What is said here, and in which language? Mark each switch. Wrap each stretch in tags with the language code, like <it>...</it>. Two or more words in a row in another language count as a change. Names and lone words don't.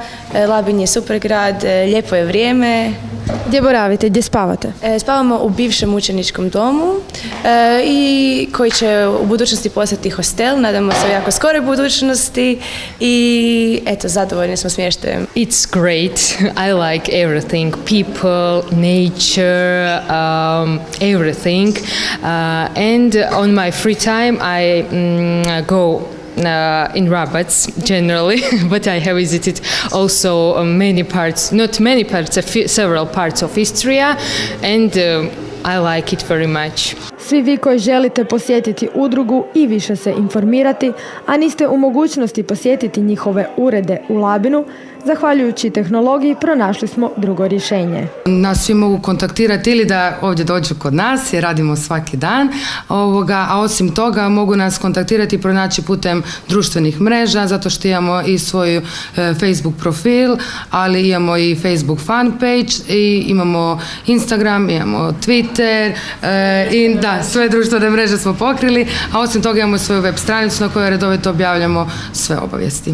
<hr>Labin je super grad, lijepo je vrijeme. Gdje boravite, gdje spavate? Spavamo u bivšem učeničkom domu i koji će u budućnosti postati hostel, nadamo se u jako skoroj budućnosti i eto, zadovoljni smo smještajem.</hr> <en>It's great. I like everything, people, nature, everything. And on my free time I go in Rabat generally, but I have visited also many parts, not many parts, several parts of Istria, and I like it very much.</en> <hr>Svi vi koji želite posjetiti udrugu i više se informirati, a niste u mogućnosti posjetiti njihove urede u Labinu, zahvaljujući tehnologiji pronašli smo drugo rješenje. Nas svi mogu kontaktirati ili da ovdje dođu kod nas jer radimo svaki dan, a osim toga mogu nas kontaktirati i pronaći putem društvenih mreža zato što imamo i svoj Facebook profil, ali imamo i Facebook fanpage i imamo Instagram, imamo Twitter i da, sve društvene mreže smo pokrili, a osim toga imamo svoju web stranicu na kojoj redovito objavljamo sve obavijesti.</hr>